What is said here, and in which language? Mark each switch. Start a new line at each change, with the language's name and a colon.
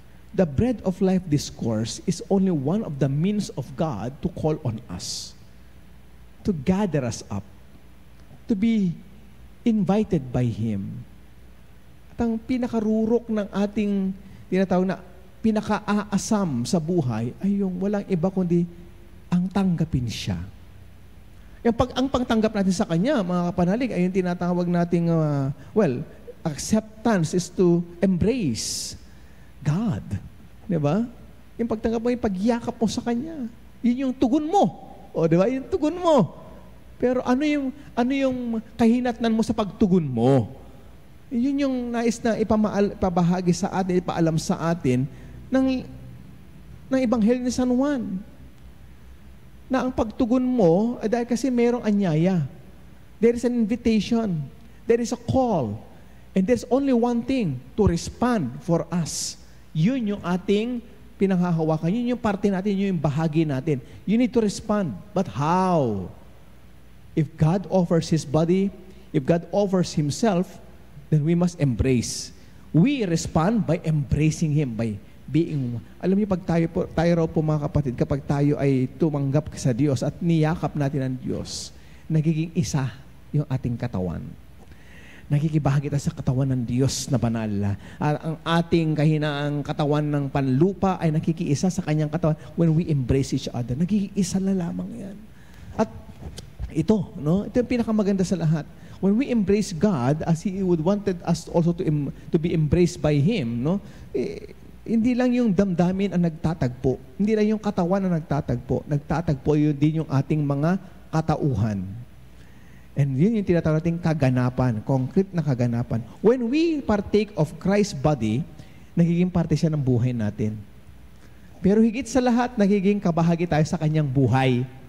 English: The Bread of Life Discourse is only one of the means of God to call on us, to gather us up, to be invited by Him. At
Filipino: ang pinakarurok ng ating tinatawag na pinaka-aasam sa buhay ay yung walang iba kundi ang tanggapin siya. Ang pagtanggap natin sa Kanya, mga kapanalig, ay yung tinatawag nating,
English: acceptance is to embrace God.
Filipino: Diba? Yung pagtanggap mo, yung pagyakap mo sa Kanya. Yun yung tugon mo. O, diba? Yung tugon mo. Pero ano yung kahinatnan mo sa pagtugon mo? Yun yung nais na ipabahagi sa atin, ipaalam sa atin ng Ebanghelyo ni San Juan. Na ang pagtugon mo, dahil kasi mayroong anyaya.
English: There is an invitation. There is a call. And there's only one thing to respond for us.
Filipino: Yun yung ating pinanghahawakan. Yun yung parte natin, yun yung bahagi natin.
English: You need to respond. But how? If God offers His body, if God offers Himself, then we must embrace. We respond by embracing Him, by being.
Filipino: Alam niyo, pag tayo raw po mga kapatid, kapag tayo ay tumanggap sa Diyos at niyakap natin ang Diyos, nagiging isa yung ating katawan. Nakikibahagi tayo sa katawan ng Diyos na banal. At ang ating kahinaang katawan ng panlupa ay nakikiisa sa Kanyang katawan
English: when we embrace each other.
Filipino: Nakikiisa na lamang yan. At ito yung pinakamaganda sa lahat.
English: When we embrace God as He would wanted us also to be embraced by Him,
Filipino: hindi lang yung damdamin ang nagtatagpo. Hindi lang yung katawan ang nagtatagpo. Nagtatagpo yun din yung ating mga katauhan. And yun yung tinatawag nating kaganapan, concrete na kaganapan.
English: When we partake of Christ's body,
Filipino: nagiging parte siya ng buhay natin. Pero higit sa lahat, nagiging kabahagi tayo sa Kanyang buhay.